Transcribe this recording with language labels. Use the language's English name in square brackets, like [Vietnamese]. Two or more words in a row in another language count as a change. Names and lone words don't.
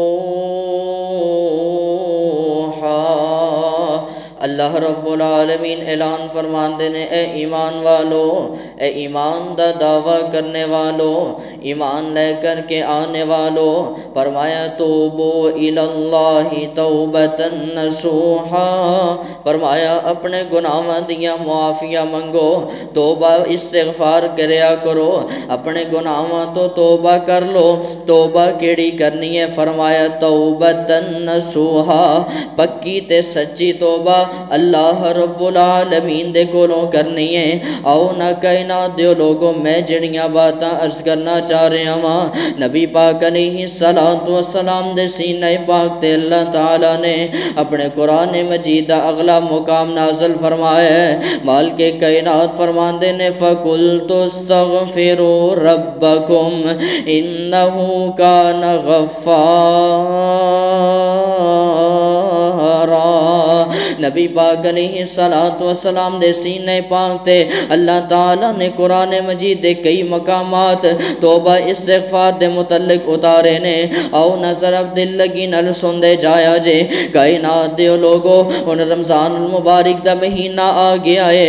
[Punjabi] اللہ [Arabic] رب العالمین [Punjabi] اعلان فرمان دینے، اے ایمان والو، اے ایمان دا دعویٰ کرنے والو، ایمان لے کر کے آنے والو، فرمایا [Arabic] توبو الی اللہ توبۃ نصوحا، [Punjabi] فرمایا اپنے گناہاں دیاں معافیاں منگو، توبہ استغفار کریا کرو، اپنے گناہاں تو توبہ کر لو۔ توبہ کیڑی کرنی ہے؟ فرمایا [Arabic] توبۃ نصوحا، [Punjabi] پکی تے سچی توبہ اللہ [Arabic] رب العالمین [Punjabi] دے کولوں کرنی ہے۔ آؤ نہ کائنات دیو لوگوں، میں جڑیاں باتاں عرض کرنا چاہ رہا ہاں، نبی پاک [Arabic] علیہ السلام [Punjabi] دے سینہ پاک تے اللہ تعالیٰ نے اپنے قرآن مجید دا اگلا مقام نازل فرمایا ہے۔ مالک کائنات فرماندے نے، [Arabic] فَقُلْتُ اسْتَغْفِرُوا رَبَّكُمْ إِنَّهُ كَانَ غَفَّارًا۔ [Punjabi] نبی پاک [Arabic] علیہ السلام [Punjabi] دے سینہ پاک تے اللہ تعالیٰ نے قرآن مجید دے کئی مقامات توبہ استغفار دے متعلق اتارے نے۔ آؤ نظر اب دل لگی نل سندے جایا جے، کائنات دیو لوگو، ان رمضان المبارک دا مہینہ آ گیا ہے۔